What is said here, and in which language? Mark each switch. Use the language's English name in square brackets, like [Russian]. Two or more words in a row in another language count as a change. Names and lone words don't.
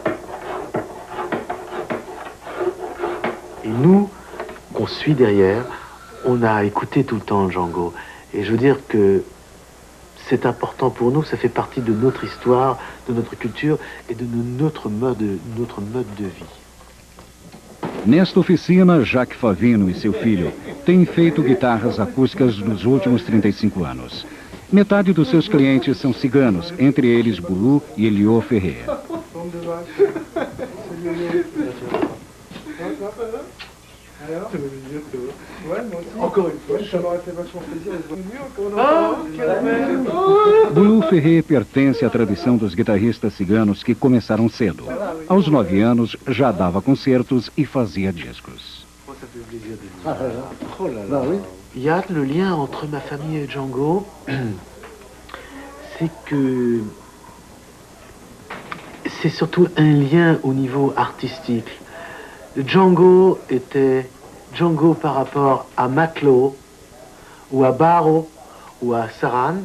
[French] Et nous, qu'on suit derrière, on a écouté tout le temps Django. Et je veux dire que c'est important pour nous, ça fait partie de notre histoire, de notre culture et de notre mode de vie. [Portuguese] Nesta oficina, Jacques Favino e seu filho têm feito guitarras acústicas nos últimos 35 anos. Metade dos seus clientes são ciganos, entre eles Boulou e Elio Ferrer. Boulou Ferrer pertence à tradição dos guitarristas ciganos que começaram cedo. Aos 9 anos já dava concertos e fazia discos. [French] Il y a le lien entre ma famille et Django, c'est que c'est surtout un lien au niveau artistique. Django était Django par rapport à Matelot, ou à Barrault, ou à Saran.